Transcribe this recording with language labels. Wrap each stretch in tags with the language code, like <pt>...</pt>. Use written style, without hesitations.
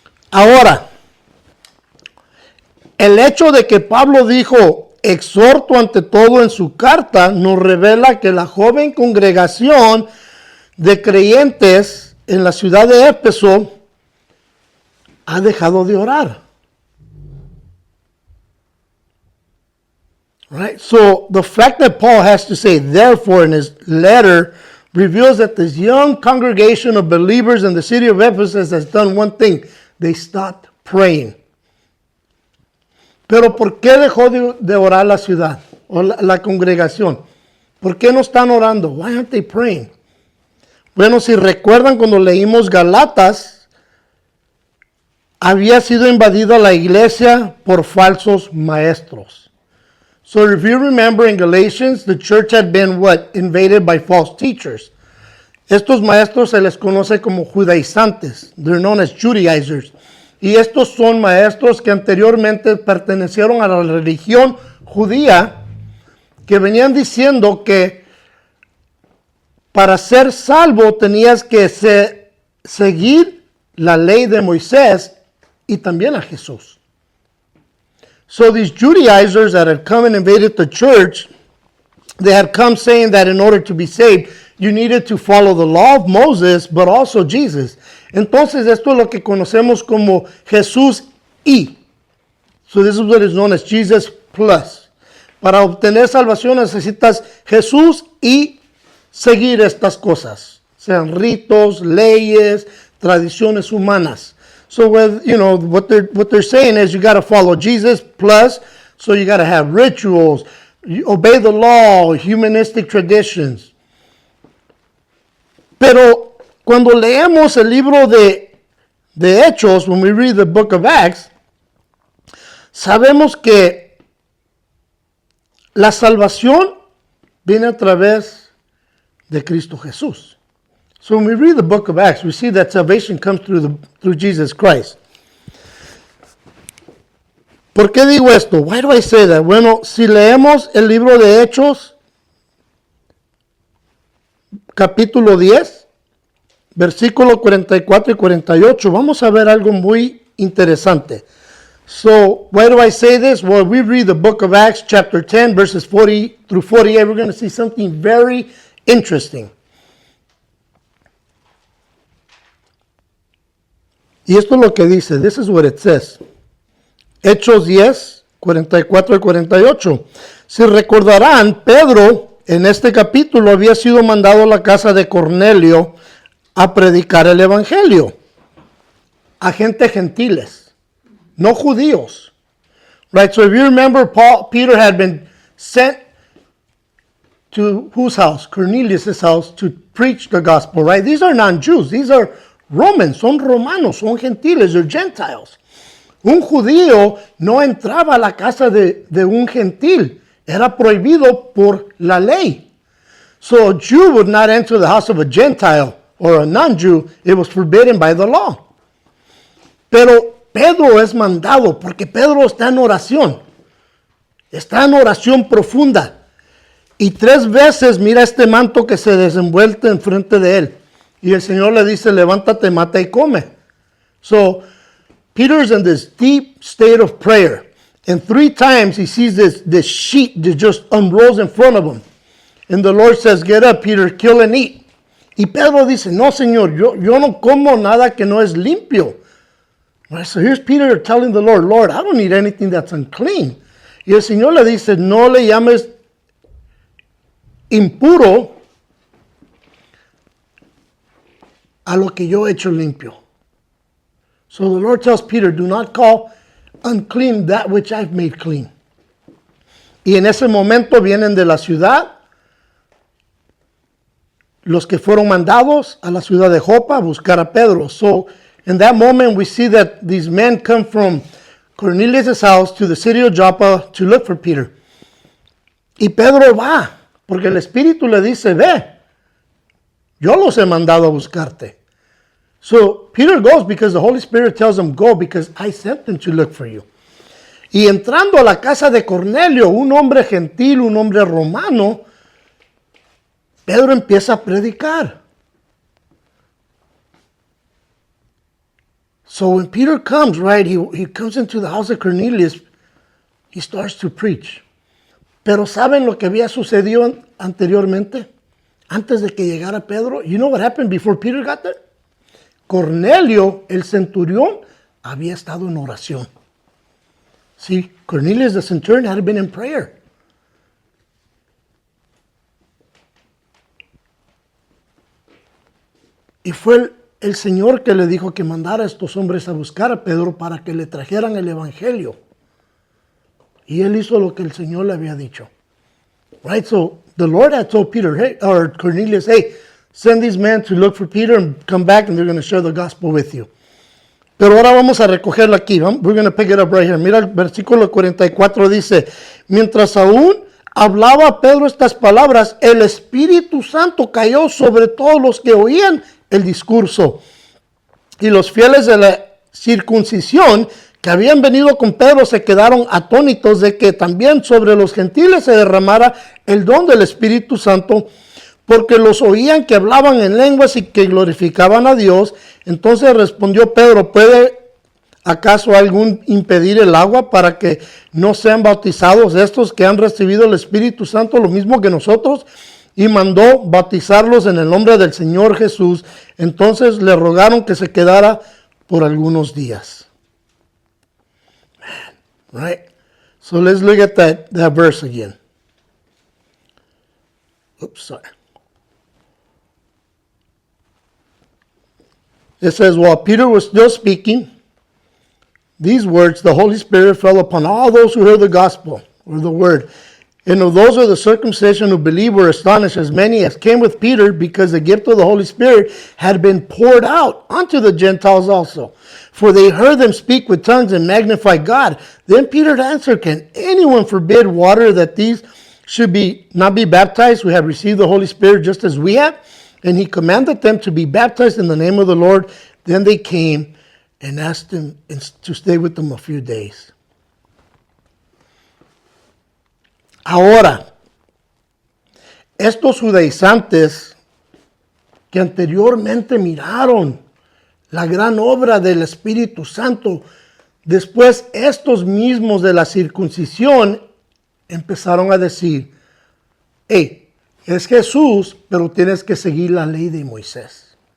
<es>Ahora, el hecho de que Pablo dijo, exhorto ante todo en su carta, nos revela que la joven congregación de creyentes en la ciudad de Éfeso ha dejado de orar.</es> <en>Right? So the fact that Paul has to say therefore in his letter reveals that this young congregation of believers in the city of Ephesus has done one thing. They stopped praying.</en> <es>Pero ¿por qué dejó de orar la ciudad o la congregación? ¿Por qué no están orando?</es> <en>Why aren't they praying?</en> <es>Bueno, si recuerdan cuando leímos Galatas, había sido invadida la iglesia por falsos maestros.</es> <en>So if you remember in Galatians, the church had been invaded by false teachers.</en> <es>Estos maestros se les conoce como judaizantes.</es> <en>They're known as Judaizers.</en> <es>Y estos son maestros que anteriormente pertenecieron a la religión judía, que venían diciendo que para ser salvo tenías que seguir la ley de Moisés y también a Jesús.</es> <en>So these Judaizers that had come and invaded the church, they had come saying that in order to be saved, you needed to follow the law of Moses, but also Jesus.</en> <es>Entonces, esto es lo que conocemos como Jesús y.</es> <en>So this is what is known as Jesus plus.</en> <es>Para obtener salvación necesitas Jesús y seguir estas cosas, sean ritos, leyes, tradiciones humanas.</es> <en>So what they're saying is you got to follow Jesus plus, so you got to have rituals, you obey the law, humanistic traditions.</en> <es>Pero cuando leemos el libro de Hechos,</es> <en>when we read the book of Acts,</en> <es>sabemos que la salvación viene a través de Cristo Jesús.</es> <en>So when we read the book of Acts, we see that salvation comes through Jesus Christ.</en> <es>¿Por qué digo esto?</es> <en>Why do I say that?</en> <es>Bueno, si leemos el libro de Hechos, capítulo 10, versículo 44 y 48, vamos a ver algo muy interesante.</es> <en>So, why do I say this? Well, we read the book of Acts, chapter 10, verses 40 through 48. We're going to see something very interesting.</en> <es>Y esto es lo que dice.</es> <en>This is what it says.</en> <es>Hechos 10, 44 y 48. Si recordarán, Pedro en este capítulo había sido mandado a la casa de Cornelio a predicar el evangelio a gente gentiles, no judíos.</es> <en>Right? So if you remember, Peter had been sent to whose house? Cornelius' house, to preach the gospel, right? These are non-Jews. These are Romans,</en> <es>son romanos, son gentiles,</es> <en>they're Gentiles.</en> <es>Un judío no entraba a la casa de un gentil. Era prohibido por la ley.</es> <en>So a Jew would not enter the house of a Gentile or a non-Jew. It was forbidden by the law.</en> <es>Pero Pedro es mandado porque Pedro está en oración. Está en oración profunda. Y 3 veces mira este manto que se desenvuelve enfrente de él. Y el Señor le dice, levántate, mata y come.</es> <en>So, Peter's in this deep state of prayer. And 3 times he sees this sheet that just unrolls in front of him. And the Lord says, get up, Peter, kill and eat.</en> <es>Y Pedro dice, no, Señor, yo no como nada que no es limpio.</es> <en>Right, so here's Peter telling the Lord, Lord, I don't eat anything that's unclean.</en> <es>Y el Señor le dice, no le llames impuro a lo que yo he hecho limpio.</es> <en>So the Lord tells Peter, do not call unclean that which I've made clean.</en> <es>Y en ese momento vienen de la ciudad los que fueron mandados a la ciudad de Jopa a buscar a Pedro.</es> <en>So in that moment we see that these men come from Cornelius' house to the city of Joppa to look for Peter.</en> <es>Y Pedro va, porque el Espíritu le dice, ve, yo los he mandado a buscarte.</es> <en>So Peter goes because the Holy Spirit tells him, go because I sent them to look for you.</en> <es>Y entrando a la casa de Cornelio, un hombre gentil, un hombre romano, Pedro empieza a predicar.</es> <en>So when Peter comes, right, he comes into the house of Cornelius, he starts to preach.</en> <es>Pero ¿saben lo que había sucedido anteriormente? Antes de que llegara Pedro.</es> <en>You know what happened before Peter got there?</en> <es>Cornelio, el centurión, había estado en oración.</es> <en>See, Cornelius the centurion had been in prayer.</en> <es>Y fue el Señor que le dijo que mandara a estos hombres a buscar a Pedro para que le trajeran el evangelio. Y él hizo lo que el Señor le había dicho.</es> <en>Right? So the Lord had told Peter, hey, or Cornelius, hey, send these men to look for Peter and come back and they're going to share the gospel with you.</en> <es>Pero ahora vamos a recogerlo aquí.</es> <en>We're going to pick it up right here.</en> <es>Mira el versículo 44 dice, mientras aún hablaba Pedro estas palabras, el Espíritu Santo cayó sobre todos los que oían el discurso. Y los fieles de la circuncisión que habían venido con Pedro se quedaron atónitos de que también sobre los gentiles se derramara el don del Espíritu Santo, porque los oían que hablaban en lenguas y que glorificaban a Dios. Entonces respondió Pedro, ¿puede acaso algún impedir el agua para que no sean bautizados estos que han recibido el Espíritu Santo lo mismo que nosotros? Y mandó bautizarlos en el nombre del Señor Jesús. Entonces le rogaron que se quedara por algunos días.</es> <en>Man, right? So let's look at that verse again. Oops, sorry. It says, while Peter was still speaking these words, the Holy Spirit fell upon all those who heard the gospel, or the word. And of those of the circumcision who believed were astonished, as many as came with Peter, because the gift of the Holy Spirit had been poured out unto the Gentiles also. For they heard them speak with tongues and magnify God. Then Peter answered, can anyone forbid water that these should not be baptized who have received the Holy Spirit just as we have? And he commanded them to be baptized in the name of the Lord. Then they came and asked him to stay with them a few days.</en> <es>Ahora, estos judaizantes que anteriormente miraron la gran obra del Espíritu Santo, después estos mismos de la circuncisión empezaron a decir, hey, es Jesús, pero tienes que seguir la ley de Moisés.</es>